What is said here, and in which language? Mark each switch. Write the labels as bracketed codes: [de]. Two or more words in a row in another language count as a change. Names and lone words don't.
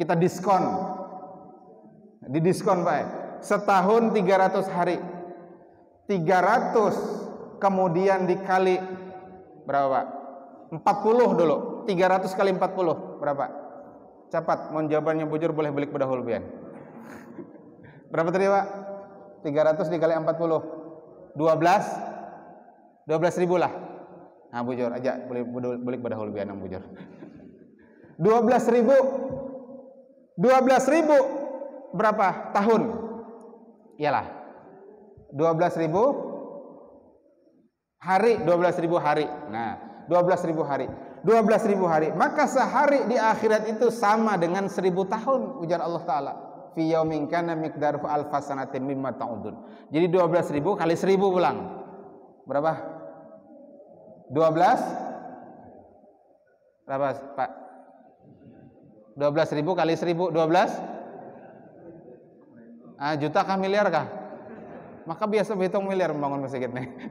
[id] Kita diskon. Didiskon Pak. Setahun 300 hari. 300 kemudian dikali berapa Pak? 40 dulu. 300 kali 40 berapa? [bjn] Cepat, mau jawabannya bujur boleh balik bedahul pian. Berapa tadi Pak? [id] 300 dikali 40 12 ribu lah. [bjn] Nah bujur aja, balik bedahul pian yang bujur. [id] 12 ribu berapa tahun? Iyalah 12.000 hari, 12.000 hari. Nah 12.000 hari, 12.000 hari, maka sehari di akhirat itu sama dengan 1.000 tahun, ujar Allah Ta'ala. [ar] في يوم كان مقداره ألف سنة مما تعدون. [id] Jadi 12.000 kali 1.000 ulang. Berapa? 12? Berapa Pak? 12.000 kali 1.000, 12? Juta kah miliar kah? Maka biasa berhitung miliar membangun masjid nih.